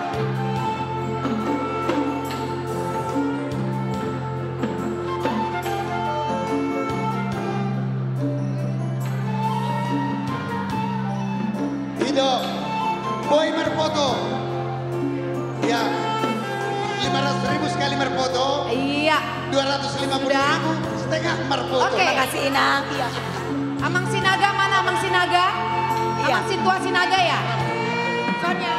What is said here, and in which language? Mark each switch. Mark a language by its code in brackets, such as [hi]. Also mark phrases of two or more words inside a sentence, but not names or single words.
[id] Hidup Boy berfoto. Ya, 500.000 sekali berfoto. Iya. 250.000 setengah berfoto. Oke. Terima kasih Inang. Iya. Amang Sinaga mana Amang Sinaga? Iya. Amang Situa Sinaga ya? Sonia.